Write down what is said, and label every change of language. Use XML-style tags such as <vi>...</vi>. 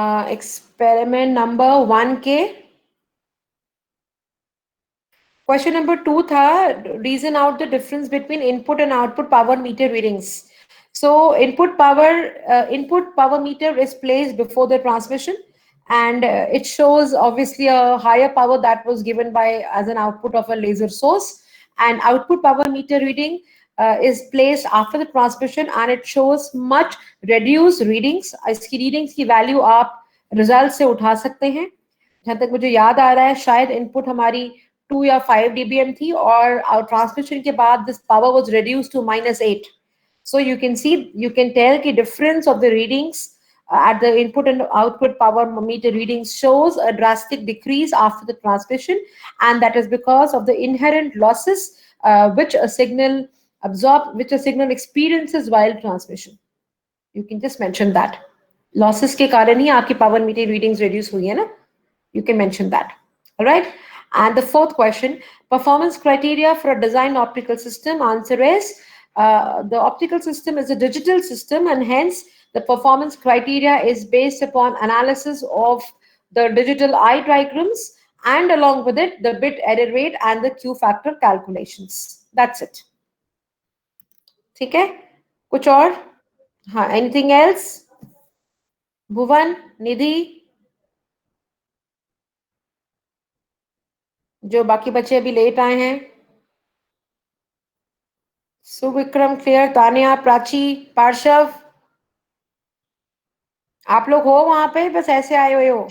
<en>Experiment number 1 के question number 2 था, reason out the difference between input and output power meter readings. So input power meter is placed before the transmission, and it shows obviously a higher power that was given by as an output of a laser source, and output power meter reading is placed after the transmission, and it shows much reduced readings.</en> <hi>इसकी readings की value आप result से उठा सकते हैं। जहां तक मुझे याद आ रहा है, शायद इनपुट हमारी 2 या 5 dBm थी, और ट्रांसमिशन के बाद</hi> <en>this power was reduced to</en> <hi>-8।</hi> <en>So you can see, you can tell the difference of the readings at the input and output power meter readings shows a drastic decrease after the transmission, and that is because of the inherent losses which a signal which a signal experiences while transmission. You can just mention that losses</en> <hi>के कारण ही आपकी</hi> <en>power meter readings reduce हुई है ना? You can mention that. All right. And the fourth question, performance criteria for a design optical system. Answer is the optical system is a digital system, and hence the performance criteria is based upon analysis of the digital eye diagrams, and along with it the bit error rate and the Q factor calculations. That's it.</en> <hi>ठीक है? कुछ और?</hi> <en>हाँ, anything else?</en> <hi>भुवन, निधि, जो बाकी बच्चे अभी late आए हैं। सुविक्रम, क्लियर? तानिया, प्राची, पार्शव, आप लोग हो वहां पे, बस ऐसे आए हुए हो?</hi>